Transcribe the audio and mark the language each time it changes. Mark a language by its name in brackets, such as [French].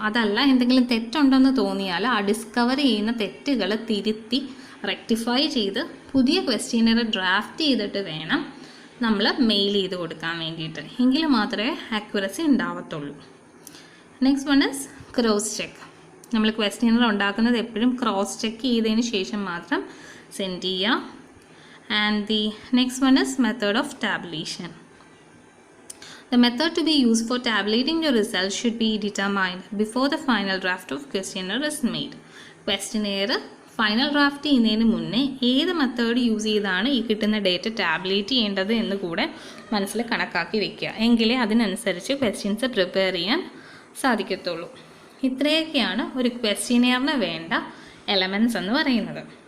[Malayalam] അതല്ല എന്തെങ്കിലും തെറ്റുണ്ടെന്ന് തോന്നിയാൽ ആ ഡിസ്കവർ ചെയ്യുന്ന തെറ്റുകൾ തിരുത്തി റെക്ടിഫൈ ചെയ്ത് പുതിയ ക്വസ്റ്റ്യനർ ഡ്രാഫ്റ്റ് ചെയ്തിട്ട് വേണം നമ്മൾ മെയിൽ ചെയ്ത് കൊടുക്കാൻ വേണ്ടിയിട്ട്. എങ്കിൽ മാത്രമേ accuracy ഉണ്ടാവത്തുള്ളൂ. [English] Next one is cross check. [Malayalam] നമ്മൾ ക്വസ്റ്റ്യനർ ഉണ്ടാക്കുന്നത് എപ്പോഴും ക്രോസ് ചെക്ക് ചെയ്തതിന് ശേഷം മാത്രം സെൻഡ് ചെയ്യുക. [English] And the next one is method of tabulation. The method to be used for tabulating your results should be determined before the final draft of questionnaire is made. [Malayalam] Questionnaire final draft ചെയ്യുന്നതിന് മുന്നേ ഏത് method use ചെയ്താണ് ഈ കിട്ടുന്ന data tabulate ചെയ്യേണ്ടത് എന്ന് കൂടെ മനസ്സിൽ കണക്കാക്കി വെക്കുക. എങ്കിലേ അതിനനുസരിച്ച് ക്വസ്റ്റ്യൻസ് പ്രിപ്പയർ ചെയ്യാൻ സാധിക്കത്തുള്ളൂ. ഇത്രയൊക്കെയാണ് ഒരു ക്വസ്റ്റ്യനെയറിന് വേണ്ട എലമെൻറ്റ്സ് എന്ന് പറയുന്നത്.